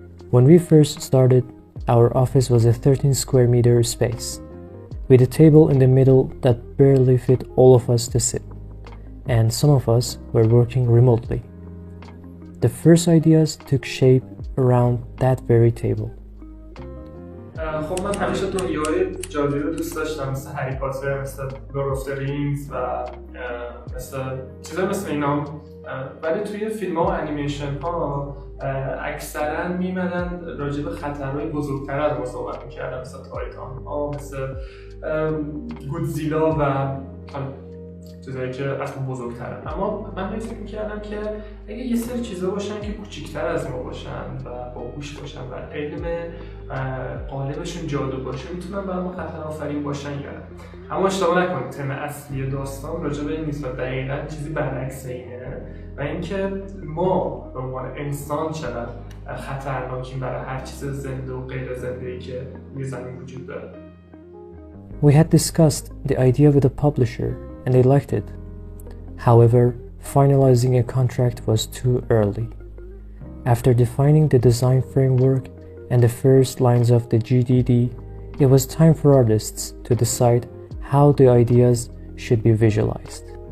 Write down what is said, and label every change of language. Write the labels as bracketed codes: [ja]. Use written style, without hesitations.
[en] When we first started, our office was a 13 square meter space, with a table in the middle that barely fit all of us to sit, and some of us were working remotely. The first ideas took shape around that very table. [fa] خب من همیشه دنیای جادویی رو دوست داشتم، مثل هری پاتر، مثل لورد آف د رینگز و مثل چیزا مثل اینا. ولی توی فیلم‌ها و انیمیشن ها اکثرا میمدن راجع به خطرهای بزرگتر از ما صحبت میکردن، مثل تایتان ها، مثل گودزیلا و چیزایی که اصلا بزرگترن. اما من فکر میکردم که اگه یه سری چیزا باشن که کوچیک‌تر از ما باشن و باهوش باشن و علم غالبشون جادو باشه، میتونن برای ما خطر آفرین باشن یا نه. اما اشتباه نکنید، تم اصلی داستان راجع به این نیست و دقیقاً چیزی برعکس اینه و اینکه ما به عنوان انسان چقدر خطرناکیم برای هر چیز زنده و غیر زنده‌ای که روی زمین وجود داره. [en] We had discussed the idea with the publisher and they liked it. However, finalizing a contract was too early. After defining the design framework and the first lines of the GDD, it was time for artists to decide how the ideas should be visualized.